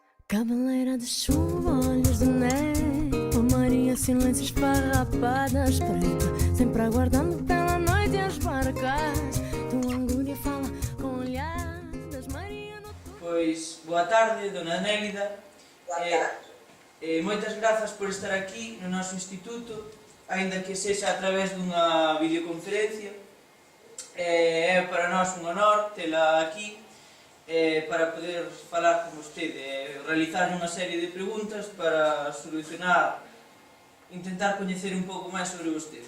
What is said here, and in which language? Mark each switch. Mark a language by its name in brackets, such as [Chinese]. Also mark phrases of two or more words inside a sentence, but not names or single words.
[Portuguese] Cabeleira de chuva, olhos de neve, Maria, silêncio, esfarrapadas, preta, sempre aguardando pela noite as barcas. Tua angúria fala com olhadas, Maria no... [Galician] Pois, boa tarde, dona Nélida. Boa tarde. Moitas grazas por estar aquí no noso instituto, aínda que sexa a través dunha videoconferencia. É para nós un honor tela aquí para poder falar con vostede, realizar unha serie de preguntas para solucionar, intentar coñecer un pouco máis sobre vostede.